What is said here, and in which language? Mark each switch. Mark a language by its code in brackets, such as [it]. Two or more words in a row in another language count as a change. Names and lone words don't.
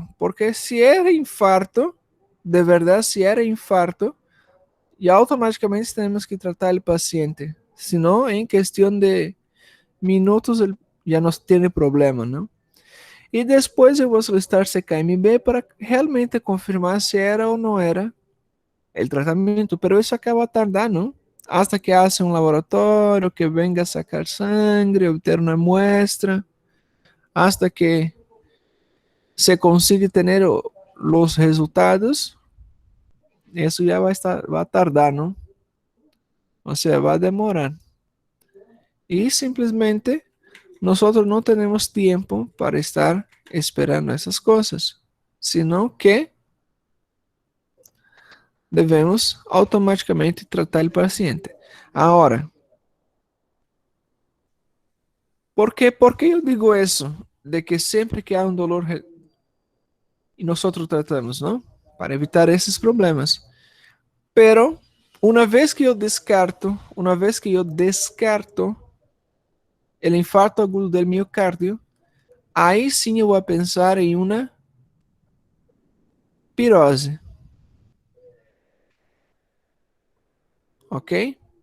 [pt] Porque se era infarto, de verdade, se era infarto, e automaticamente temos que tratar o paciente. Senão, em questão de minutos, ele já não tem problema, não? E depois eu vou solicitar CKMB para realmente confirmar se era ou não era o tratamento, pero isso acaba tardando [es] hasta que hace [pt] um laboratório [es] que venga a sacar sangre, [pt] obter uma muestra, [es] hasta que [pt] se consiga ter os resultados, isso já vai tardar, não? Ou seja, vai demorar. E simplesmente [es] nosotros no tenemos tiempo para estar esperando esas cosas, sino que devemos automaticamente tratar el paciente. Ahora, ¿por qué yo digo eso? De que siempre que há un dolor y nosotros tratamos, ¿no? [pt] Para evitar esses problemas. Pero uma vez que eu descarto o infarto agudo do miocárdio, aí sim eu vou pensar em uma pirose, ok?